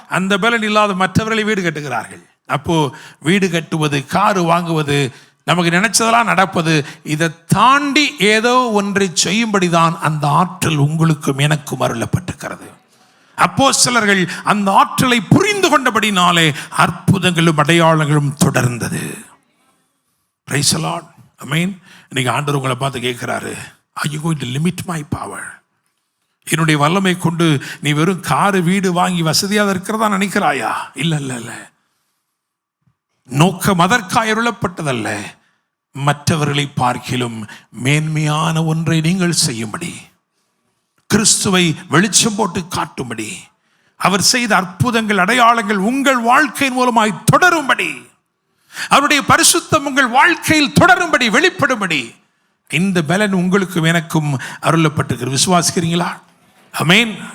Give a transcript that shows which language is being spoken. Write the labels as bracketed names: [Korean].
[Tamil] அந்த பலன் இல்லாத மற்றவர்களை வீடு கட்டுகிறார்கள். அப்போ வீடு கட்டுவது, காரு வாங்குவது, நமக்கு நினைச்சதெல்லாம் நடப்பது, இதை தாண்டி ஏதோ ஒன்றை செய்யும்படிதான் அந்த ஆற்றல் உங்களுக்கும் எனக்கும் அருளப்பட்டிருக்கிறது. அப்போஸ்தலர்கள் அந்த ஆற்றலை புரிந்து கொண்டபடினாலே அற்புதங்களும் அடையாளங்களும் தொடர்ந்தது. [English] Praise the Lord, amen. [Tamil] இன்னைக்கு ஆண்டவர் உங்களை பார்த்து கேட்கிறாரு, [English] are you going to limit my power? [Tamil] என்னுடைய வல்லமை கொண்டு நீ வெறும் காரு வீடு வாங்கி வசதியாக இருக்கிறதா நினைக்கிறாயா? இல்ல இல்ல இல்ல. நோக்கம் அதற்காக அருளப்பட்டதல்ல, மற்றவர்களை பார்க்கிலும் மேன்மையான ஒன்றை நீங்கள் செய்யும்படி, கிறிஸ்துவை வெளிச்சம் போட்டு காட்டும்படி, அவர் செய்த அற்புதங்கள் அடையாளங்கள் உங்கள் வாழ்க்கையின் மூலமாய் தொடரும்படி, அவருடைய பரிசுத்தம் உங்கள் வாழ்க்கையில் தொடரும்படி, வெளிப்படும்படி இந்த பலன் உங்களுக்கும் எனக்கும் அருளப்பட்டிருக்கிறது. விசுவாசிக்கிறீங்களா? ஆமென்.